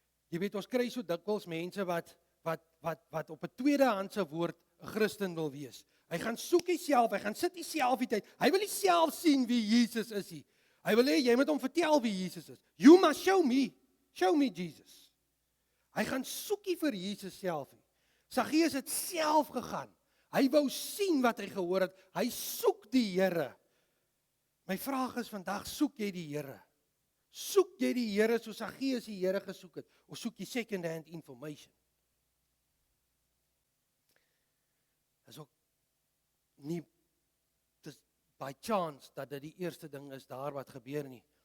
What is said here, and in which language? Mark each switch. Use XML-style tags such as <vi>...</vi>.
<af>Jy weet, ons kry so dikwels mense wat op 'n tweedehandse woord 'n Christen wil wees. Hy gaan soek homself, hy gaan sit homself uit. Hy wil nie self sien wie Jesus is nie. Hy wil hê jy moet hom vertel wie Jesus is.</af> <en>You must show me Jesus.</en> <af>Hy gaan soekie vir Jesus self nie. Saggeus het self gegaan. Hy wou sien wat hy gehoor het. Hy soek die Here. My vraag is vandag, soek jy die Here? Soek jy die Here soos Saggeus die Here gesoek het? Of soek jy</af> <en>second-hand information?</en> <af>Dit is ook nie</af> <en>by chance</en> <af>dat dit die eerste ding is daar wat gebeur nie.</af>